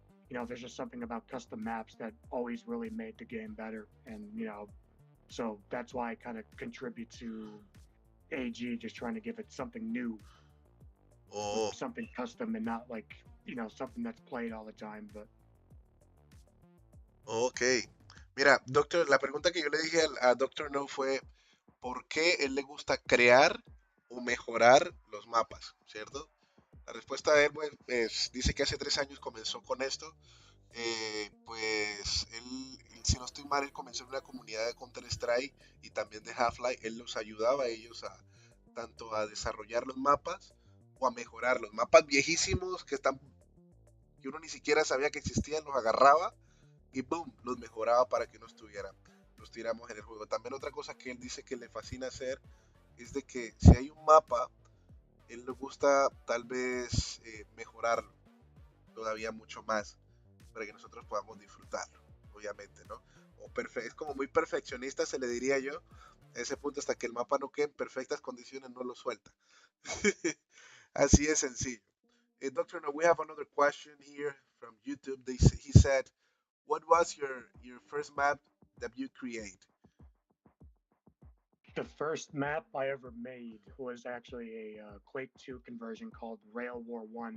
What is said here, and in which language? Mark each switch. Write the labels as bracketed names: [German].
[English] there's just something about custom maps that always really made the game better, and so that's why I kind of contribute to AG, just trying to give it something new, Oh, something custom, and not like something that's played all the time. But ok. [Spanish] Mira, doctor, la pregunta que yo le dije a Dr. No fue, ¿por qué él le gusta crear o mejorar los mapas? ¿Cierto? La respuesta de él pues, dice que hace 3 años comenzó con esto. Pues él, si no estoy mal, él comenzó en una comunidad de Counter-Strike y también de Half-Life. Él los ayudaba a ellos tanto a desarrollar los mapas o a mejorar los mapas viejísimos que uno ni siquiera sabía que existían, los agarraba y boom, los mejoraba para que nos tuviéramos en el juego. También otra cosa que él dice que le fascina hacer es de que si hay un mapa, él le gusta tal vez mejorarlo todavía mucho más para que nosotros podamos disfrutarlo, obviamente, ¿no? Es como muy perfeccionista, se le diría yo, a ese punto hasta que el mapa no quede en perfectas condiciones, no lo suelta. Así de sencillo. [English] Doctor, no, we have another question here from YouTube. He said, what was your first map that you create? the first map I ever made was actually a Quake 2 conversion called Rail War 1.